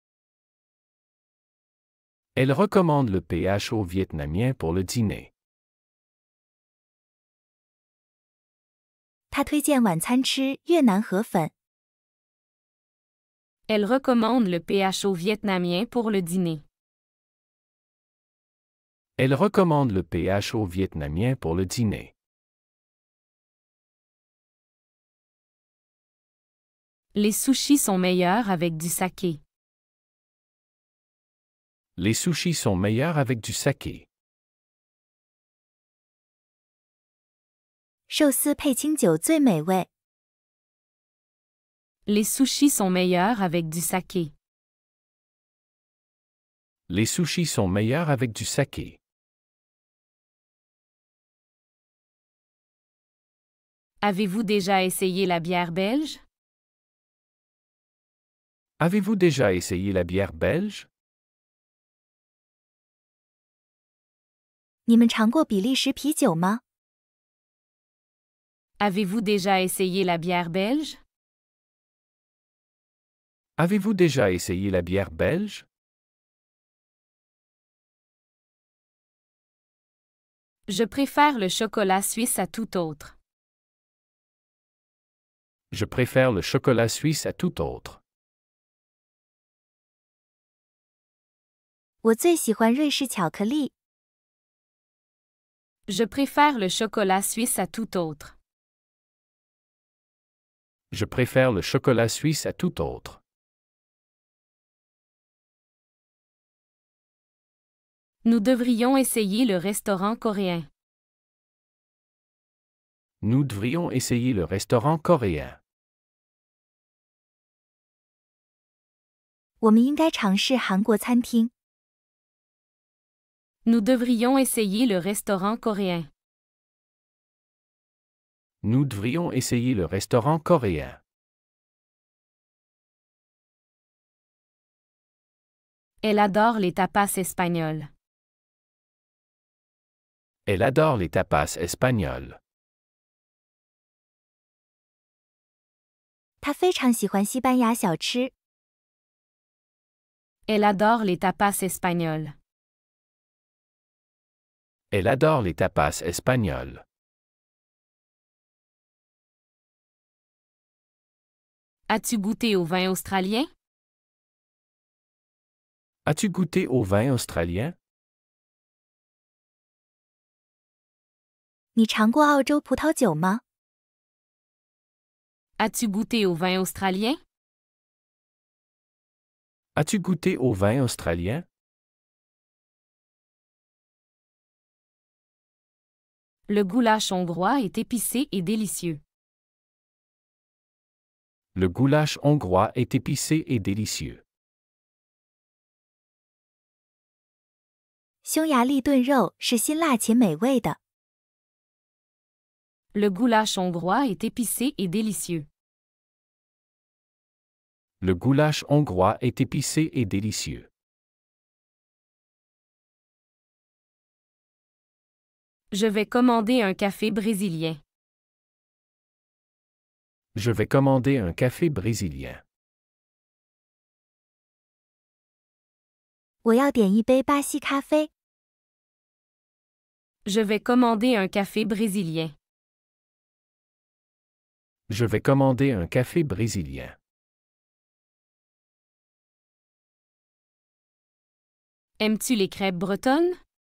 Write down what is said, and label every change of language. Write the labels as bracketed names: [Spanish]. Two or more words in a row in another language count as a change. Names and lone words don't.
[French] Elle recommande le PHO vietnamien pour le dîner. [Chinese] 她推荐晚餐吃越南河粉。 [French] Elle recommande le PHO vietnamien pour le dîner. Elle recommande le PHO vietnamien pour le dîner. Les sushis sont meilleurs avec du saké. Les sushis sont meilleurs avec du saké. [Chinese] 寿司配清酒最美味。 [French] Les sushis sont meilleurs avec du saké. Les sushis sont meilleurs avec du saké. Avez-vous déjà essayé la bière belge? Avez-vous déjà essayé la bière belge? [Chinese] 你们尝过比利时啤酒吗？ [French] Avez-vous déjà essayé la bière belge? Avez-vous déjà essayé la bière belge? Je préfère le chocolat suisse à tout autre. Je préfère le chocolat suisse à tout autre. [Chinese] 我最喜欢瑞士巧克力。 [French] Je préfère le chocolat suisse à tout autre. Je préfère le chocolat suisse à tout autre. Nous devrions essayer le restaurant coréen. Nous devrions essayer le restaurant coréen. [Chinese] 我们应该尝试韩国餐厅。 [French] Nous devrions essayer le restaurant coréen. Nous devrions essayer le restaurant coréen. Elle adore les tapas espagnols. Elle adore les tapas espagnols. [Chinese] 她非常喜欢西班牙小吃。 [French] Elle adore les tapas espagnols. Elle adore les tapas espagnols. As-tu goûté au vin australien? As-tu goûté au vin australien? [Chinese] 你尝过澳洲葡萄酒吗？ [French] As-tu goûté au vin australien? As-tu goûté au vin australien? Le goulash hongrois est épicé et délicieux. Le goulash hongrois est épicé et délicieux. [Chinese] 匈牙利炖肉是辛辣且美味的。 [French] Le goulash hongrois est épicé et délicieux. Le goulash hongrois est épicé et délicieux. Je vais commander un café brésilien. Je vais commander un café brésilien. [Chinese] 我要点一杯巴西咖啡。 [French] Je vais commander un café brésilien. Je vais commander un café brésilien. Aimes-tu les crêpes bretonnes?